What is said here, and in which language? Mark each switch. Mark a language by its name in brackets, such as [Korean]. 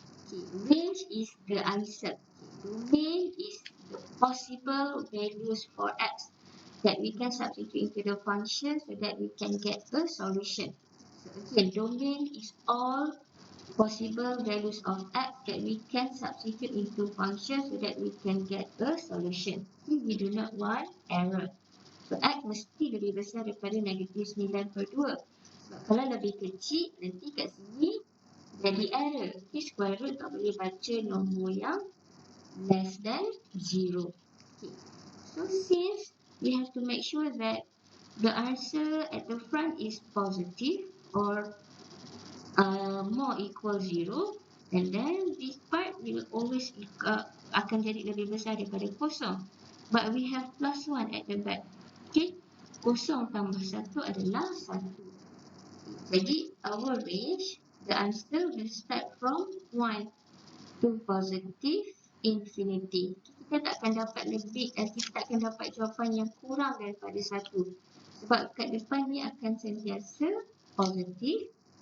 [English] Okay, range is the answer. Domain is the possible values for x that we can substitute into the function so that we can get a solution. So again, domain is all possible values of x that we can substitute into function so that we can get a solution. We do not want error. [Malay] So x mesti lebih besar daripada negatif 9/2. Sebab kalau lebih kecil, nanti kat sini jadi error. Okay, square root tak boleh baca nombor yang [English] less than 0. [Malay] Okay. [English] So since we have to make sure that the answer at the front is positive or more equal 0, and then this part will always [Malay] akan jadi lebih besar daripada kosong. [English] But we have plus 1 at the back. [Malay] Okay, kosong tambah 1 adalah 1. Jadi [English] our range, the answer will start from 1 to positive infinity. [Malay] Kita takkan dapat lebih, kita takkan dapat jawapan yang kurang daripada 1. Sebab kat depan ni akan sentiasa positif.